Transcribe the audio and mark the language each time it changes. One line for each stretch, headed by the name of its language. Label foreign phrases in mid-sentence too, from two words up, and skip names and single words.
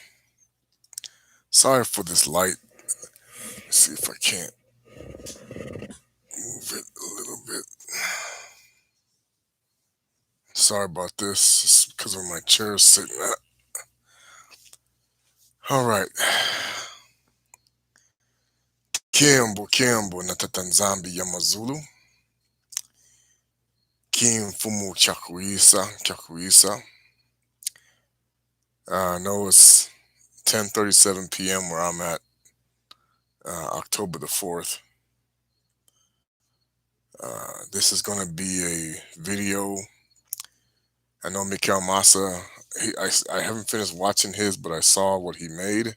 English: Sorry for this light. Let's see if I can't move it a little bit. Sorry about this. It's because of my chair sitting at. All right.
Kongo: Kiambo natatanzambi ya Mazulu. Kim fumu chakuisa.
English: I know it's 10:37 p.m. where I'm at, October the 4th. This is going to be a video. I know Mikhail Massa, I haven't finished watching his, but I saw what he made.